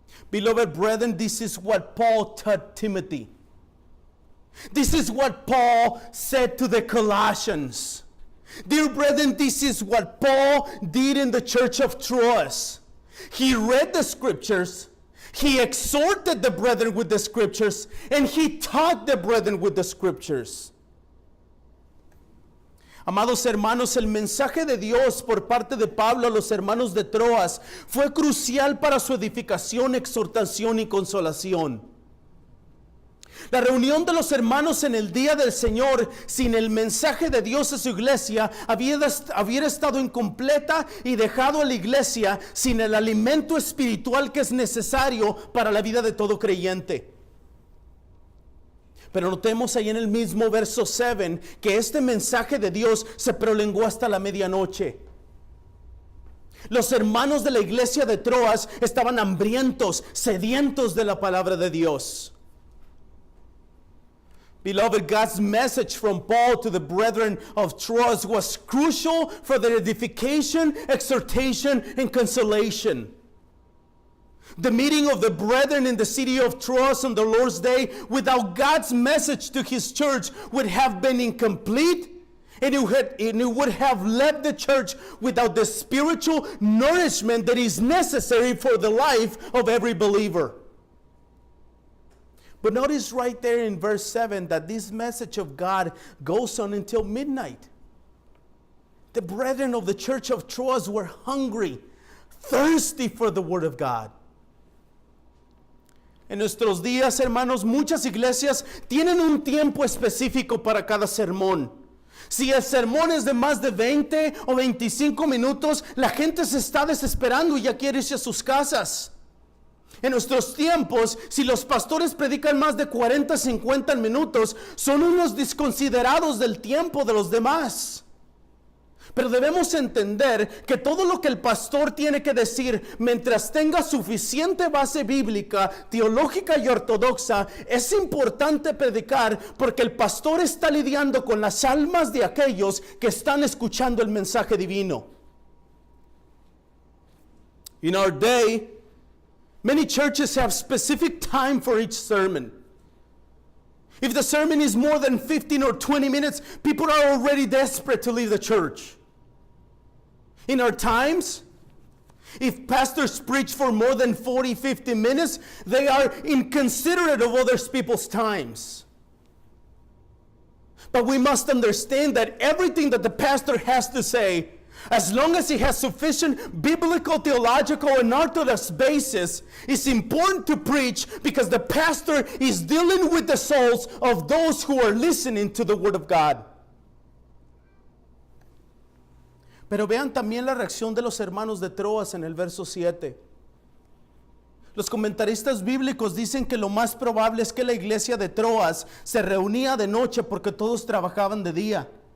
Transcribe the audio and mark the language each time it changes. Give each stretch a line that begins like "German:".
English: Beloved brethren, this is what Paul taught Timothy. This is what Paul said to the Colossians. Dear brethren, this is what Paul did in the church of Troas. He read the Scriptures, he exhorted the brethren with the Scriptures, and he taught the brethren with the Scriptures.
Spanish: Amados hermanos, el mensaje de Dios por parte de Pablo a los hermanos de Troas fue crucial para su edificación, exhortación y consolación. La reunión de los hermanos en el día del Señor sin el mensaje de Dios a su iglesia había estado incompleta y dejado a la iglesia sin el alimento espiritual que es necesario para la vida de todo creyente. Pero notemos ahí en el mismo verso 7 que este mensaje de Dios se prolongó hasta la medianoche. Los hermanos de la iglesia de Troas estaban hambrientos, sedientos de la palabra de Dios.
English: Beloved, God's message from Paul to the brethren of Troas was crucial for their edification, exhortation, and consolation. The meeting of the brethren in the city of Troas on the Lord's Day without God's message to his church would have been incomplete, and it would have left the church without the spiritual nourishment that is necessary for the life of every believer. But notice right there in verse 7 that this message of God goes on until midnight. The brethren of the church of Troas were hungry, thirsty for the word of God.
Spanish: En nuestros días, hermanos, muchas iglesias tienen un tiempo específico para cada sermón. Si el sermón es de más de 20 o 25 minutos, la gente se está desesperando y ya quiere irse a sus casas. En nuestros tiempos, si los pastores predican más de 40, 50 minutos, son unos desconsiderados del tiempo de los demás. Pero debemos entender que todo lo que el pastor tiene que decir, mientras tenga suficiente base bíblica, teológica y ortodoxa, es importante predicar porque el pastor está lidiando con las almas de aquellos que están escuchando el mensaje divino.
English: In our day, many churches have specific time for each sermon. If the sermon is more than 15 or 20 minutes, people are already desperate to leave the church. In our times, if pastors preach for more than 40, 50 minutes, they are inconsiderate of other people's times. But we must understand that everything that the pastor has to say, as long as he has sufficient biblical, theological, and orthodox basis, is important to preach because the pastor is dealing with the souls of those who are listening to the Word of God.
Spanish: Pero vean también la reacción de los hermanos de Troas en el verso 7. Los comentaristas bíblicos dicen que lo más probable es que la iglesia de Troas se reunía de noche porque todos trabajaban de día.